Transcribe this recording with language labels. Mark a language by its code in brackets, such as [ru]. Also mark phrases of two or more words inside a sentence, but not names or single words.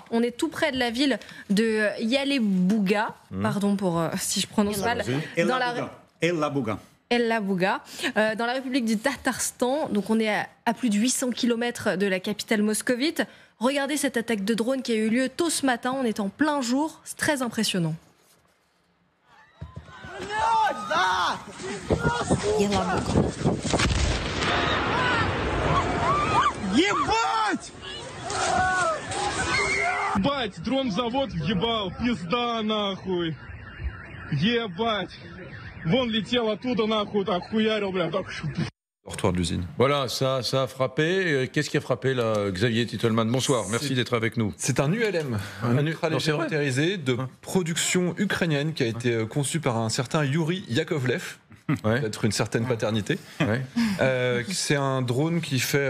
[fr] On est tout près de la ville de Yalebouga, pardon pour si je prononce mal. El-Labouga, dans la République du Tatarstan. Donc on est à plus de 800 km de la capitale moscovite. Regardez cette attaque de drone qui a eu lieu tôt ce matin. On est en plein jour. C'est très impressionnant. [ru] Ебать! Ебать, дрон-завод въебал, пизда нахуй. Ебать. Вон летел оттуда нахуй, так хуярил, бля, так. [fr] Dortoir de l'usine. Voilà, ça a frappé. Qu'est-ce qui a frappé là, Xavier Titelman? Bonsoir, merci d'être avec nous. C'est un ULM, un ultra-léger de production ukrainienne qui a été conçu par un certain Yuri Yakovlev. Ouais. Peut-être une certaine paternité. Ouais. C'est un drone qui fait...